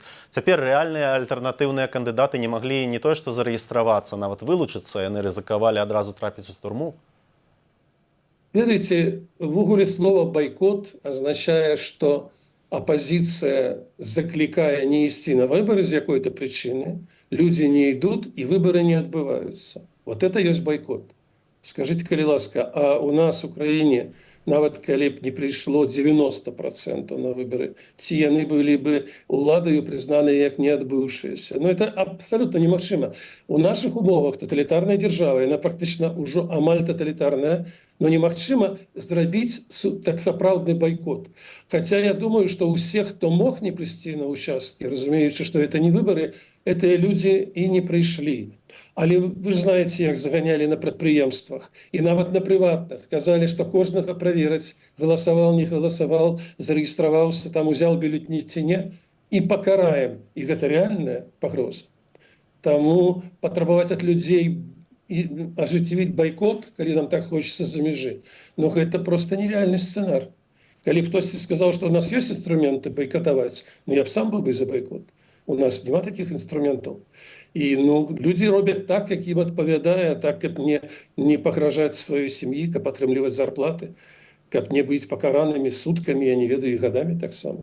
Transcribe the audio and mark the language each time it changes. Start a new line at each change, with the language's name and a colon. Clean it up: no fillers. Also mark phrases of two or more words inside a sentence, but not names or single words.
Belarusian: Цяпер рэальныя альтэрнатыўныя кандыдаты не маглі не тое, што зарэгістравацца, нават вылучыцца, яны рызыкавалі адразу трапіць у турму. Ведаеце, увогуле слова «байкот» означае, што апозіцыя заклікае не ісці на выборы з якой-то причины,
Russian: люди не идут и выборы не отбываются. Вот это есть бойкот. Скажите,
Belarusian: калі ласка,
Russian: а у нас в Украине,
Belarusian: нават калі б не прыйшло 90% на выборы, ці яны былі бы уладаю признаныя як не адбыўшыеся.
Russian: Но это абсолютно
Belarusian: немагчыма. У наших умовах тоталітарная держава, яна практычна ўжо амаль тоталітарная, но немагчыма зрабіць так сапраўдны бойкот.
Russian: Хотя я думаю, что у всех, кто мог не прийти на участки, разумеючи, что это не выборы, это люди и не пришли.
Belarusian: Але вы ж знаете, як заганяли на прадпрыемствах и нават на прыватных. Казали,
Russian: что кожнага проверить, голосовал, не голосовал, зарегистрировался, там узял бюллетень ці не, и покараем. И это реальная погроза. Тому потребовать от людей и оживить бойкот, когда нам так хочется за межи, но это просто нереальный сценарий.
Belarusian: Калі хтосьці сказаў, што у нас ёсць інструменты байкатаваць, ну я б сам быў бы за байкот. У нас няма такіх інструментаў. І людзі робяць так, як ім адпавядае, так, каб не пагражаць сваёй сям'і, каб атрымліваць зарплаты, каб не быць пакаранымі суткамі, я не ведаю, і гадамі таксама.